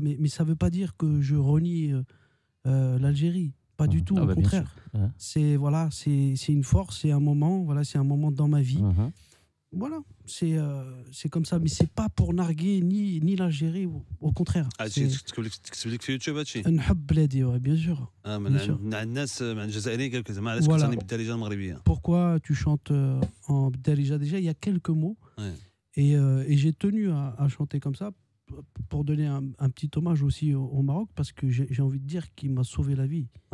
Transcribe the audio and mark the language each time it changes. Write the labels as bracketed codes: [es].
[fr] Mais ça ne veut pas dire que je renie l'Algérie. Pas du tout, au contraire. C'est une force, c'est un moment. Voilà, c'est un moment dans ma vie. Voilà, c'est comme ça, mais c'est pas pour narguer ni l'Algérie, au contraire. [ar] تكتب في يوتيوب هادشي؟ نحب بلادي [fr] bien sûr. [ar] من الناس مع الجزائريين قالك زعما علاش كتعني بالدارجه المغربيه؟ [fr] Pourquoi tu chantes en darija? Déjà, il y a quelques mots. Et j'ai tenu à chanter comme ça pour donner un petit hommage aussi au Maroc, parce que j'ai envie de dire qu'il m'a sauvé la vie.